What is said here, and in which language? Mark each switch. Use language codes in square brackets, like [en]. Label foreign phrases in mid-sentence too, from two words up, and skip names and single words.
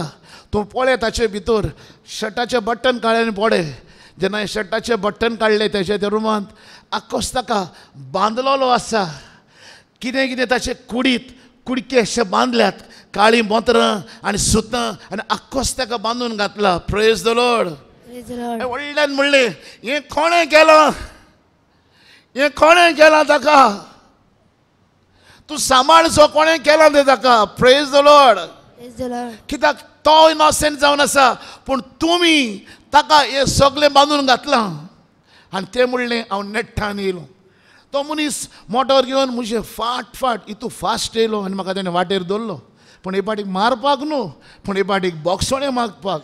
[kok] तूं पळय ताचे भितर शर्टाचे बटन काडले आनी पळय. जेन्ना शर्टाचे बटन काडले तेजे त्या रुमांत आख्खोच ताका बांदलोलो आसा. कितें कितें ताचे कुडके अशे बांदल्यात, काळी मोतरां आनी सुतां आनी आख्खोच ताका बांदून घातला. [en] Praise the Lord. Praise the Lord. [kok] व्हडल्यान म्हणलें हें कोणें केलां, हें कोणें केलां ताका, तूं सांबाळचो कोणें केलां तें ताका. [en] Praise the Lord. Praise the Lord. [kok] कित्याक तो इनोसेंट जावन आसा पूण तुमी ताका हें सगळें बांदून घातलां. आनी तें म्हणलें हांव नेट्टान येयलो. तो मनीस मोटोर घेवन म्हजें फाट इतू फास्ट येयलो आनी म्हाका तेणें वाटेर दवरलो. पूण हे पाटीक मारपाक न्हू, पूण हे पाटीक बोक्सोणें मागपाक.